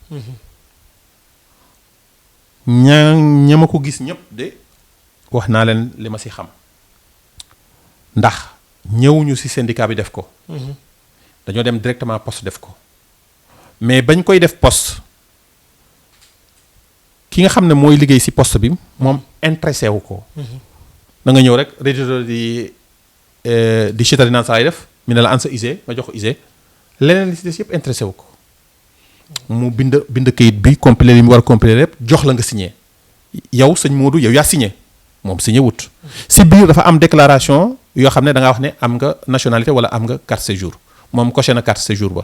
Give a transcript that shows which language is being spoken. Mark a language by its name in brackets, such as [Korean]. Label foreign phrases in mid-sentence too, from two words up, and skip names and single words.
[Wolof] ña ko gis ñëpp de wax naa leen li ma ci xam ndax ñëwuñu ci syndicat bi def ko. dañoo dem directement poste def ko mais bañ koy def poste ki nga xam ne mooy liggéey ci poste bi moom intéressé wu ko. da nga ñëw rek [Italian] reddito di cittadinanza [Wolof] lay def mi ne la an sa ISE nga jox ko ISE leneen li ci des yëpp intéressé wu ko mu bind kayit bi complété li mu war a complété lépp jox la nga signé yow sëñ Modou yow yaa signé moom signé wut. si biir dafa am déclaration yoo xam ne da ngaa wax ne am nga nationalité wala am nga [French] carte séjour [Wolof] moom coché na [French] carte séjour [Wolof] ba.